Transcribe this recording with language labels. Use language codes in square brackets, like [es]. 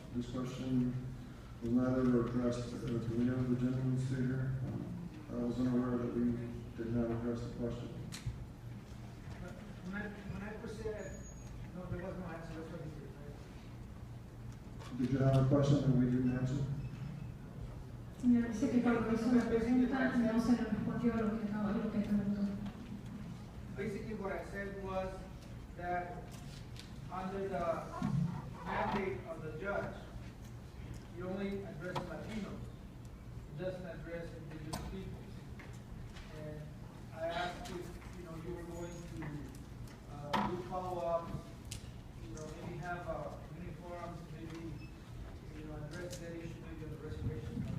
[en] This question was not ever addressed. Do we know the gentleman's figure? I was unaware that we did not address the question. When I presented, no, there was no answer. That's what he did, right? Did you have a question that we didn't answer? [es] Me dice que cuando hizo la pregunta no se le respondió lo que preguntó. [en] Basically, what I said was that under the mandate of the judge, he only addresses Latinos. He doesn't address indigenous people. And I asked if you were going to do follow-up, maybe have uniforms, maybe address that issue maybe on the reservation.